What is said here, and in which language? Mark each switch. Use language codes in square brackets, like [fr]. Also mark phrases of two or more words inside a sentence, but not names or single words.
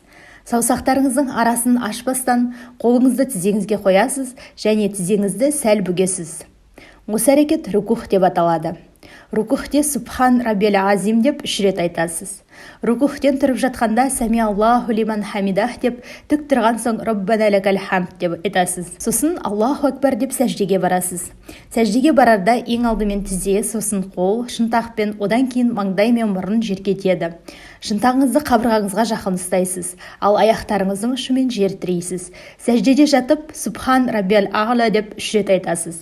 [kk] Саусақтарыңыздың арасын ашпастан қолыңызды тізеңізге қоясыз және тізеңізді сәл бүгесіз. Осы әрекет рукух деп аталады. Рукухте [ar] سبحان ربي العظيم [kk] деп 3 рет айтасыз. Рукухтен тұрып жатқанда [ar] سمع الله لمن حمده [kk] деп тік тұрған соң [ar] ربنا لك الحمد [kk] деп айтасыз. Сосын [ar] الله أكبر [kk] деп сәждеге барасыз. Сәждеге барарда ең алдымен тізе, сосын қол, шынтақпен, одан кейін маңдай мен мұрын жерге тиеді. Шынтағыңызды қабырғаңызға жақын ұстайсыз, ал аяқтарыңыздың ұшымен жер тірейсіз. Сәждеде жатып [ar] سبحان ربي الأعلى [kk] деп 3 рет айтасыз.